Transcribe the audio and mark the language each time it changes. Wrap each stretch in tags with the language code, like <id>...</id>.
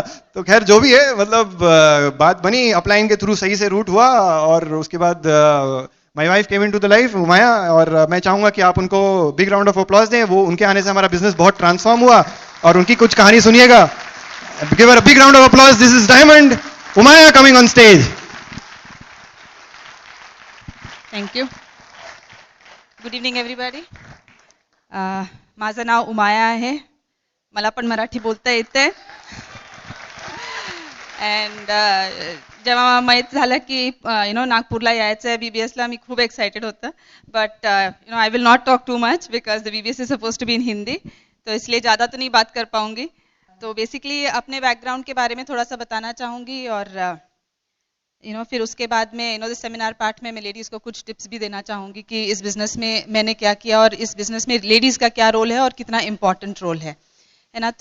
<hi>तो खैर जो भी है, मतलब बात बनी, अपलाइन के थ्रू सही से रूट हुआ, और उसके बाद</hi> <en>my wife came into the life,</en> <hi>उमाया, और मैं चाहूंगा कि आप उनको</hi> <en>big round of applause</en> <hi>दें। वो उनके आने से हमारा बिजनेस बहुत ट्रांसफॉर्म हुआ, और उनकी कुछ कहानी सुनिएगा।</hi> <en>Give her a big round of applause. This is diamond Umaya coming on stage. Thank you. Good evening everybody.</en> <mr>माझं नाव उमाया आहे, मला पण मराठी बोलता येते. अँड जेव्हा माहीत झालं की नागपूरला यायचं आहे बीबीएसला, मी खूप एक्साइटेड होतं.</mr> <en>but I will not talk too much because the BBS is suppose to be in Hindi,</en> <hi>तो इसलिए ज़्यादा तो नहीं बात कर पाऊंगी. तो बेसिकली अपने बैकग्राउंड के बारे में थोड़ा सा बताना चाहूँगी, और फिर उसके बाद में द सेमिनार पार्ट में मैं लेडीज़ को कुछ टिप्स भी देना चाहूँगी कि इस बिज़नेस में मैंने क्या किया, और इस बिज़नेस में लेडीज़ का क्या रोल है और कितना इम्पॉर्टेंट रोल है ना.</hi>